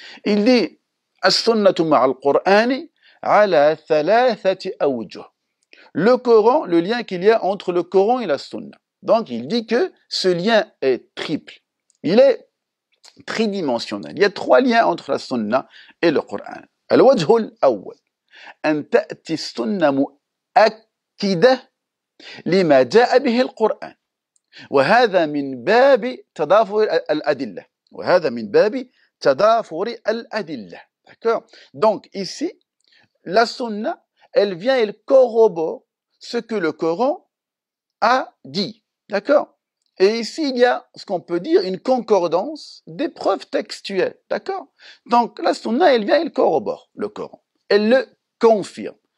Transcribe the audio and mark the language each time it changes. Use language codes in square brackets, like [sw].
[fr] Il dit [ar] as-sunnatu ma'a al-Qur'ani ala thalathati awjuh. [fr] Le Coran, le lien qu'il y a entre le Coran et la Sunna. Donc il dit que ce lien est triple. Il est tridimensionnel. Il y a trois liens entre la Sunna et le Coran. [ar] الوجه الأول أن تأتي السنة مؤكدة لما جاء به القرآن وهذا من باب تضافر الأدلة [fr] D'accord? Donc ici, la Sunna, elle vient, elle corrobore ce que le Coran a dit. D'accord? Et ici, il y a ce qu'on peut dire une concordance des preuves textuelles. D'accord? Donc, la Sunna, elle vient, elle corrobore le Coran. Elle le confirme.